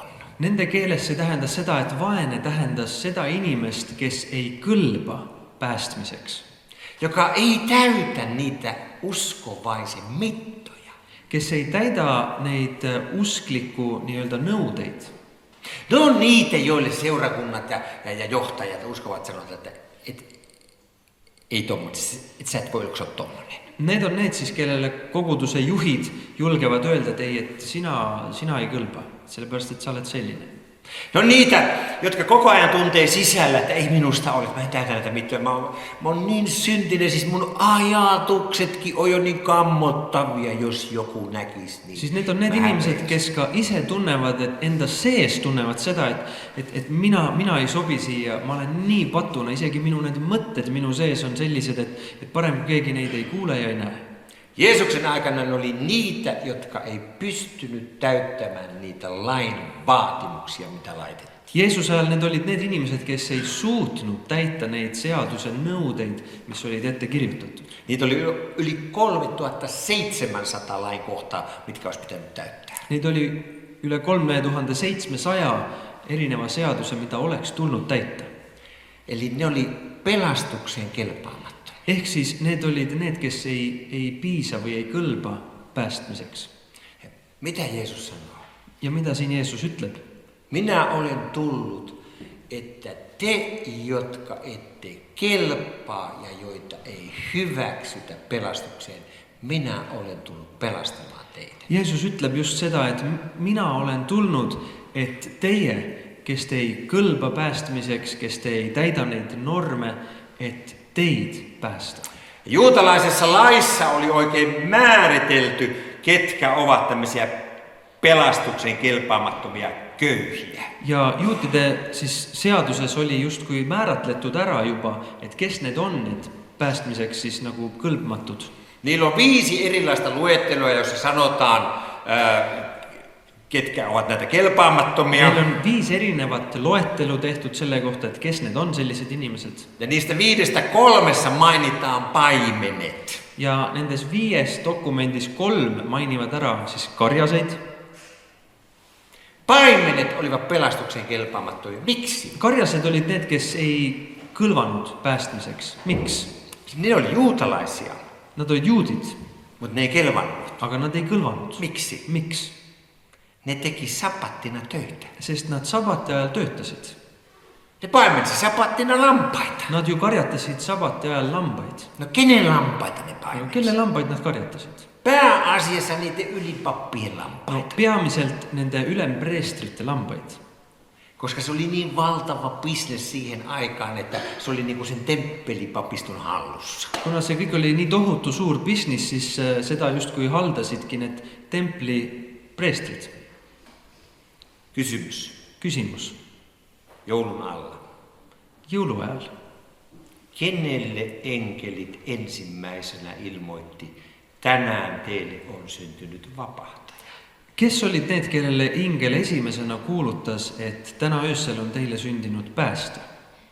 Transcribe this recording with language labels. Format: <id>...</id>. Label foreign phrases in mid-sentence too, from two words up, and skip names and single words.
<et>Nende keeles see tähendas seda, et vaene tähendas seda inimest, kes ei kõlba päästmiseks,</et> <fi>Joka ei täytä niitä uskovaisen mittoja.</fi> <et>kes ei täida neid uskliku nii-öelda nõudeid.</et> <fi>Ne on niitä, joille seurakunnat ja johtajat uskovat sanoa, että ei tommoinen, että sä et voi olla tommoinen.</fi> <et>Need on need siis, kellele koguduse juhid julgevad öelda, et ei, et sina ei kõlba, sellepärast, et sa oled selline.</et> <fi>Ne on niitä, jotka koko ajan tuntee sisällä, että ei minusta ole, mä en täytä näitä mittoja. Mä oon niin syntinen, siis mun ajatuksetkin on jo niin kammottavia, jos joku näkisi. Niin</fi> <et>Siis need on need inimesed, kes ka ise tunnevad, et enda sees tunnevad seda, et mina ei sobi siia, ma olen nii patuna, isegi minu need mõtted minu sees on sellised, et parem kui keegi neid ei kuule ja ei näe.</et> <fi>Jeesuksen aikana ne oli niitä, jotka ei pystynyt täyttämään niitä lain vaatimuksia, mitä laitettiin.</fi> <et>Jeesuse ajal need olid need inimesed, kes ei suutnud täita neid seaduse nõudeid, mis olid ette kirjutatud.</et> <fi>Niitä oli yli 3700 lainkohtaa, mitkä olisi pitänyt täyttää.</fi> <et>Neid oli üle 3700 erineva seaduse, mida oleks tulnud täita.</et> <fi>Eli ne oli pelastukseen kelpaamattomia.</fi> <et>Ehk siis need olid need, kes ei piisa või ei kõlba päästmiseks.</et> <fi>Mitä Jeesus sanoo?</fi> <et>Ja mitä siin Jeesus ütleb?</et> <fi>Minä olen tullut, että te, jotka ette kelpaa ja joita ei hyväksytä pelastukseen, minä olen tullut pelastamaan teitä.</fi> <et>Jeesus ütleb just seda, et mina olen tulnud, et teie, kes te ei kõlba päästmiseks, kes te ei täida neid norme, et teid päästä.</et> <fi>Juutalaisessa laissa oli oikein määritelty, ketkä ovat tämmöisiä pelastuksen kelpaamattomia köyhiä.</fi> <et>Ja juutide siis seaduses oli justkui määratletud ära juba, et kes need on need päästmiseks siis nagu kõlbmatud.</et> <fi>Niillä on 5 erilaista luettelua, jossa sanotaan, ketkä ovat näitä kelpaamattomia.</fi> <et>Meil on 5 erinevat loettelu tehtud selle kohta, et kes need on sellised inimesed.</et> <fi>Ja niistä 5 3 mainitaan paimenet.</fi> <et>Ja nendes 5 dokumendis 3 mainivad ära siis karjaseid.</et> <fi>Paimenet olivat pelastuksen kelpaamattomia. Miksi?</fi> <et>Karjased olid need, kes ei kõlvanud päästmiseks. Miks?</et> <fi>Ne oli juutalaisia,</fi> <et>Nad olid juudid,</et> <fi>mutta ne ei kelvannut.</fi> <et>aga nad ei kõlvanud.</et> <fi>Miksi?</fi> <et>Miks?</et> <fi>Ne teki sapattina töitä.</fi> <et>Sest nad sabati ajal töötasid.</et> <fi>Ne paimensi sapattina lampaita.</fi> <et>Nad ju karjatasid sabati ajal lambaid.</et> <fi>No kenen lampaita ne</fi> <et>Aga</et> <fi>paimensi?</fi> <et>kelle lambaid nad karjatasid?</et> <fi>Pääasiassa niiden ylipappien</fi> <et>No,</et> <fi>lampaita.</fi> <et>peamiselt nende ülempreestrite lambaid.</et> <fi>Koska se oli niin valtava bisnes siihen aikaan, että se oli niinku sen temppelipapiston hallussa.</fi> <et>Kuna see kõik oli nii tohutu suur business, siis seda justkui haldasidki need templi preestrid.</et> <fi>Kysymys.</fi> <et>Küsimus.</et> <fi>Joulun alla.</fi> <et>Jõuluajal.</et> <fi>Kenelle enkelit ensimmäisenä ilmoitti, tänään teille on syntynyt vapahtaja?</fi> <et>Kes olid need, kellele ingel esimesena kuulutas, et täna öösel on teile sündinud päästja?</et>